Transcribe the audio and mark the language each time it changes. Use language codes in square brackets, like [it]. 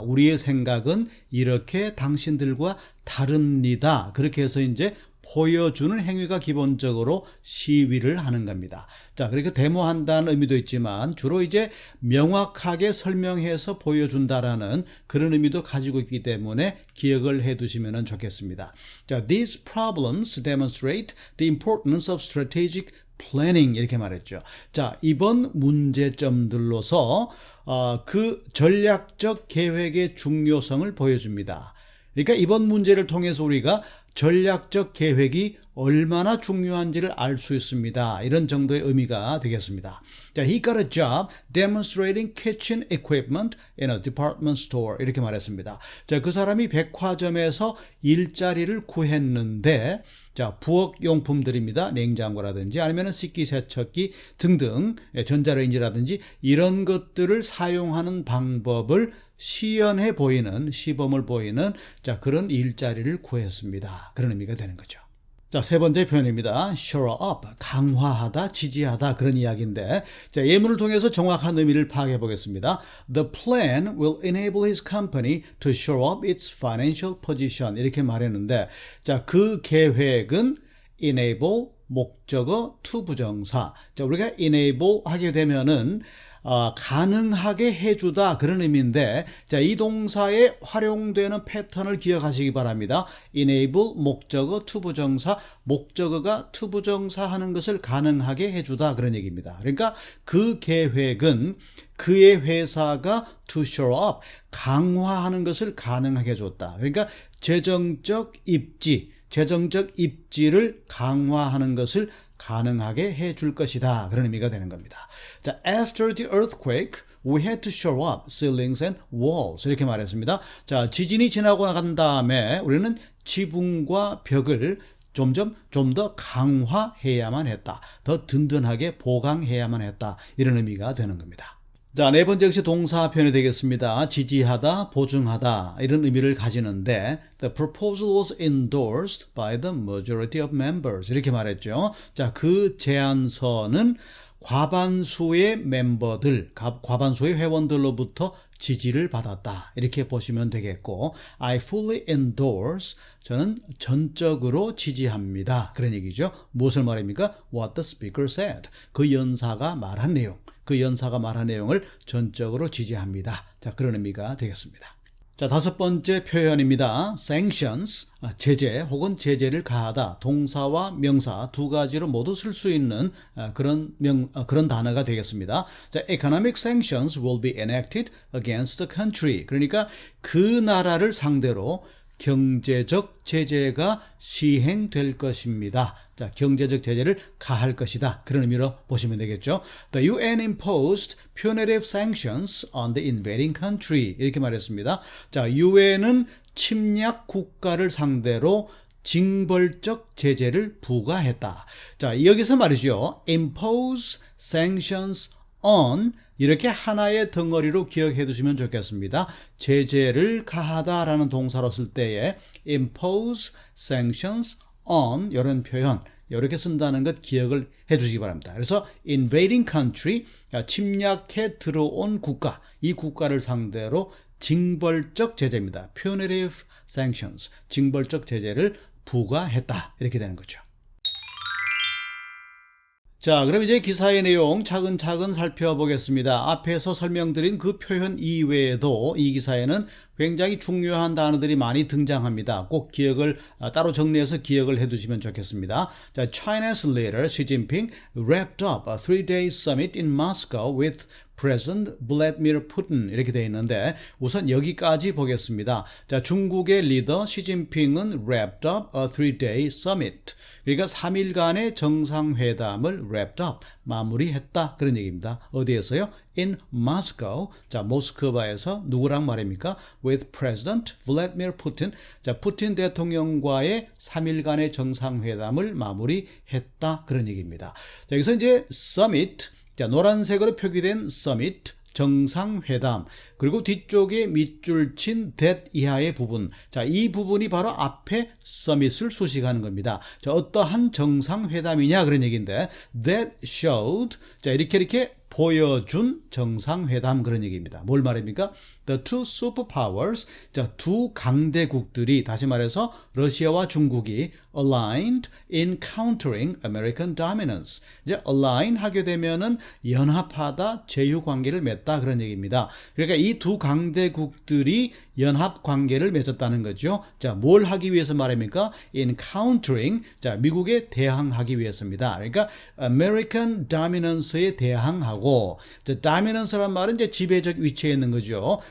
[ko] 우리의 생각은 이렇게 당신들과 다릅니다. 그렇게 해서 이제 보여주는 행위가 기본적으로 시위를 하는 겁니다. 자, 그러니까 데모한다는 의미도 있지만 주로 이제 명확하게 설명해서 보여준다라는 그런 의미도 가지고 있기 때문에 기억을 해 두시면 좋겠습니다. [en] 자, these problems demonstrate the importance of strategic planning 이렇게 말했죠. [ko] 자, 이번 문제점들로서 그 전략적 계획의 중요성을 보여줍니다. 그러니까 이번 문제를 통해서 우리가 전략적 계획이 얼마나 중요한지를 알 수 있습니다. 이런 정도의 의미가 되겠습니다. [en] 자, he got a job demonstrating kitchen equipment in a department store. [ko] 이렇게 말했습니다. 자, 그 사람이 백화점에서 일자리를 구했는데, 자, 부엌용품들입니다. 냉장고라든지 아니면 식기세척기 등등, 전자레인지라든지 이런 것들을 사용하는 방법을 시연해 보이는, 시범을 보이는, 자, 그런 일자리를 구했습니다. 그런 의미가 되는 거죠. 자, 세 번째 표현입니다. shore up, 강화하다, 지지하다, 그런 이야기인데, 자, 예문을 통해서 정확한 의미를 파악해 보겠습니다. [en] The plan will enable his company to shore up its financial position. [ko] 이렇게 말했는데, 자, 그 계획은 enable, 목적어, to 부정사. 자, 우리가 enable 하게 되면은 가능하게 해주다, 그런 의미인데, 자, 이 동사에 활용되는 패턴을 기억하시기 바랍니다. enable, 목적어, to 부정사, 목적어가 to 부정사 하는 것을 가능하게 해주다, 그런 얘기입니다. 그러니까 그 계획은 그의 회사가 to shore up, 강화하는 것을 가능하게 해줬다. 그러니까 재정적 입지를 강화하는 것을 가능하게 해줄 것이다, 그런 의미가 되는 겁니다. [en] 자, after the earthquake, we had to shore up ceilings and walls. [ko] 이렇게 말했습니다. 자, 지진이 지나고 난 다음에 우리는 지붕과 벽을 좀 더 강화해야만 했다. 더 든든하게 보강해야만 했다. 이런 의미가 되는 겁니다. 자, 네 번째 역시 동사 표현이 되겠습니다. 지지하다, 보증하다, 이런 의미를 가지는데, [en] the proposal was endorsed by the majority of members. [ko] 이렇게 말했죠. 자, 그 제안서는 과반수의 멤버들, 과반수의 회원들로부터 지지를 받았다. 이렇게 보시면 되겠고, [en] I fully endorse, [ko] 저는 전적으로 지지합니다. 그런 얘기죠. 무엇을 말합니까? [en] What the speaker said. [ko] 그 연사가 말한 내용, 그 연사가 말한 내용을 전적으로 지지합니다. 자, 그런 의미가 되겠습니다. 자, 다섯 번째 표현입니다. sanctions, 제재 혹은 제재를 가하다. 동사와 명사 두 가지로 모두 쓸 수 있는 그런 단어가 되겠습니다. [en] 자, economic sanctions will be enacted against the country. [ko] 그러니까 그 나라를 상대로 경제적 제재가 시행될 것입니다. 자, 경제적 제재를 가할 것이다. 그런 의미로 보시면 되겠죠. [en] The UN imposed punitive sanctions on the invading country. [ko] 이렇게 말했습니다. 자, UN은 침략 국가를 상대로 징벌적 제재를 부과했다. 자, 여기서 말이죠. impose sanctions on 이렇게 하나의 덩어리로 기억해 두시면 좋겠습니다. 제재를 가하다라는 동사로 쓸 때에 impose sanctions on 이런 표현 이렇게 쓴다는 것 기억을 해 주시기 바랍니다. 그래서 invading country, 침략해 들어온 국가, 이 국가를 상대로 징벌적 제재입니다. punitive sanctions, 징벌적 제재를 부과했다. 이렇게 되는 거죠. 자, 그럼 이제 기사의 내용 차근차근 살펴보겠습니다. 앞에서 설명드린 그 표현 이외에도 이 기사에는 굉장히 중요한 단어들이 많이 등장합니다. 꼭 기억을 따로 정리해서 기억을 해두시면 좋겠습니다. [en] 자, China's leader Xi Jinping wrapped up a three-day summit in Moscow with President Vladimir Putin [ko] 이렇게 되어 있는데 우선 여기까지 보겠습니다. 자, 중국의 리더 시진핑은 [en] wrapped up a three-day summit. [ko] 그러니까 3일간의 정상회담을 wrapped up, 마무리했다. 그런 얘기입니다. 어디에서요? [en] In Moscow. [ko] 자, 모스크바에서 누구랑 말입니까? [en] With President Vladimir Putin. [ko] 자, 푸틴 대통령과의 3일간의 정상회담을 마무리했다. 그런 얘기입니다. 자, 여기서 이제 summit, 자, 노란색으로 표기된 summit, 정상회담, 그리고 뒤쪽에 밑줄 친 that 이하의 부분. 자, 이 부분이 바로 앞에 summit을 수식하는 겁니다. 자, 어떠한 정상회담이냐 그런 얘기인데 that showed, 자, 이렇게 보여준 정상회담 그런 얘기입니다. 뭘 말입니까? [en] The two superpowers, 자, [ko] 두 강대국들이 다시 말해서 러시아와 중국이 [en] aligned in countering American dominance. [ko] 이제 align 하게 되면은 연합하다, 제휴 관계를 맺다 그런 얘기입니다. 그러니까 이 두 강대국들이 연합 관계를 맺었다는 거죠. 자, 뭘 하기 위해서 말입니까? [en] In countering, [ko] 자, 미국에 대항하기 위해서입니다. 그러니까 American dominance에 대항하고, 자, dominance란 말은 이제 지배적 위치에 있는 거죠.